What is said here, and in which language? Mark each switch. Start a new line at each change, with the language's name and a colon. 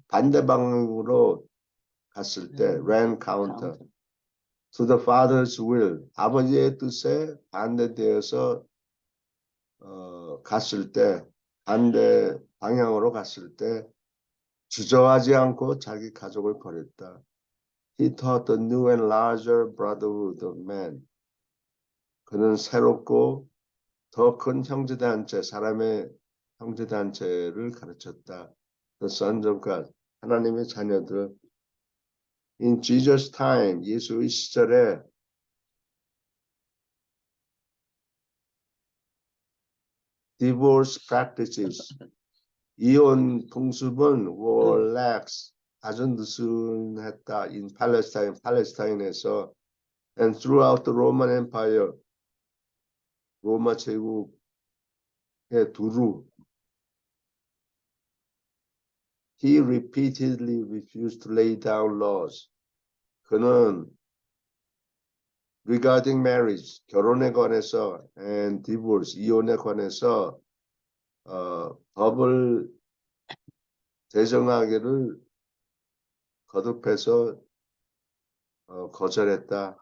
Korean: 반대 방향으로 갔을 때
English: ran counter. To the father's will.
Korean: 아버지의 뜻에 반대되어서 갔을 때 반대 방향으로 갔을 때 주저하지 않고 자기 가족을 버렸다.
English: He taught the new and larger brotherhood of man.
Korean: 그는 새롭고 더 큰 형제단체, 사람의 형제단체를 가르쳤다.
English: The sons of God.
Korean: 하나님의 자녀들.
English: In Jesus' time,
Korean: 예수의 시절에
English: divorce practices,
Korean: 이혼 풍습은
English: were lax,
Korean: 아주 느슨했다.
English: In Palestine,
Korean: 팔레스타인에서
English: and throughout the Roman Empire,
Korean: 로마 제국의 두루.
English: He repeatedly refused to lay down laws.
Korean: 그는
English: regarding marriage,
Korean: 결혼에 관해서
English: and divorce,
Korean: 이혼에 관해서 법을 제정하기를 거듭해서 거절했다.